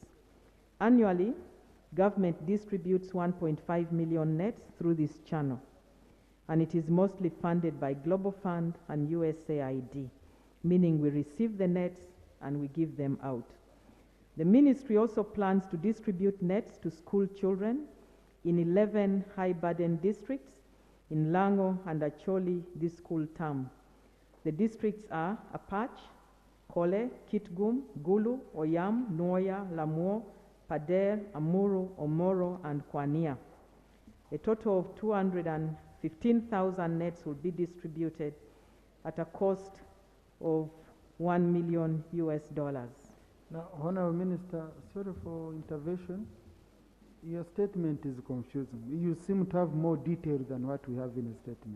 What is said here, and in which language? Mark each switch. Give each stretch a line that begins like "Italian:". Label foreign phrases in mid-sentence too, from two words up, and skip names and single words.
English: Annually, government distributes 1.5 million nets through this channel, and it is mostly funded by Global Fund and USAID, meaning we receive the nets and we give them out. The ministry also plans to distribute nets to school children in 11 high-burden districts in Lango and Acholi this school term. The districts are Apache, Kole, Kitgum, Gulu, Oyam, Noya, Lamuo, Pader, Amuru, Omoro, and Kwania. A total of 215,000 nets will be distributed at a cost of $1 million US. Now, Honorable Minister, sorry for intervention. Your statement is confusing. You seem to have more detail than what we have in a statement.